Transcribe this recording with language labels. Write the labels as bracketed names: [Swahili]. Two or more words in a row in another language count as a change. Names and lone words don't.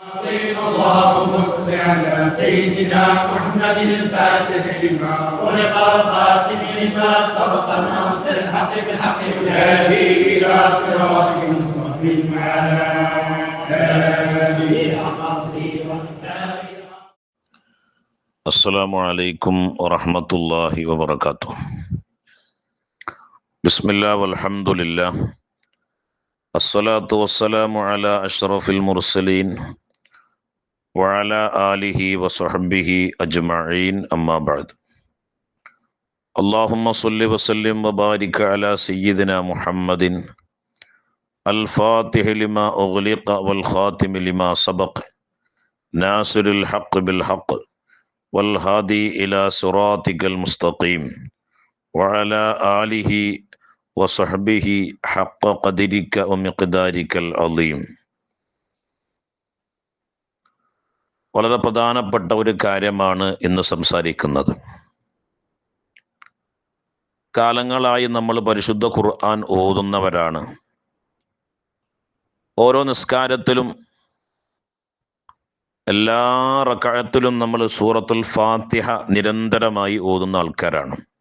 [Arabic] اللهم صل على سيدنا محمد الفاتح لما خلق الخاتم لما سبق الناصر الحق بالحق والهادي الى صراطك المستقيم وعلى اله السلام عليكم ورحمة الله وبركاته. بسم الله والحمد لله الصلاة والسلام على أشرف المرسلين وعلى آله وصحبه أجمعين أما بعد. اللهم صل وسلم وبارك على سيدنا محمد الفاتح لما أغلق والخاتم لما سبق ناصر الحق بالحق والهادي إلى صراطك المستقيم وعلى آله وصحبه حق قدرك ومقدارك العظيم. [Malayalam] വളരെ പ്രധാനപ്പെട്ട ഒരു കാര്യമാണ് ഇന്ന് സംസാരിക്കുന്നത്. കാലങ്ങളായി നമ്മൾ പരിശുദ്ധ ഖുർആൻ ഓതുന്നവരാണ്. ഓരോ നിസ്കാരത്തിലും എല്ലാ റക്അത്തിലും നമ്മൾ സൂറത്തുൽ ഫാത്തിഹ നിരന്തരമായി ഓതുന്ന ആൾക്കാരാണ്.